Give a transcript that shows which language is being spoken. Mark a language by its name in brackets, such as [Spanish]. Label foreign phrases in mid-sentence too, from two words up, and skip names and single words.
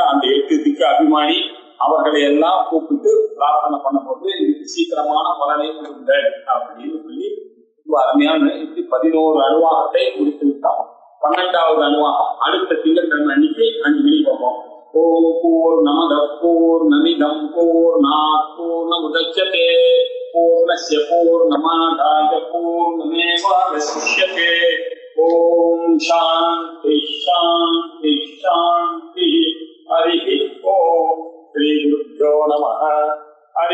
[Tamil] அந்த 8 திக்கு அபிமானி அவர்களை எல்லாம் கூப்பிட்டு பிரார்த்தனை பண்ணும்போது இதுக்கு சீக்கிரமான பலனை கொடுங்கள் அப்படின்னு சொல்லி அருமையான 11 அணுவாகத்தை முடித்து விட்டோம். 12வது அணுவாகம் அடுத்த திங்கட்கிழமை அன்னைக்கு 5 மணி பார்ப்போம். [Sanskrit] ओम् पूर्णमद पूर्णमिदम् पूर्णात् पूर्णमुदच्यते पूर्णस्य पूर्णमादाय पूर्णमेवावशिष्यते. ओम् शान्ति शान्ति शान्ति. हरि ओम्। श्री गुरुभ्यो नमः.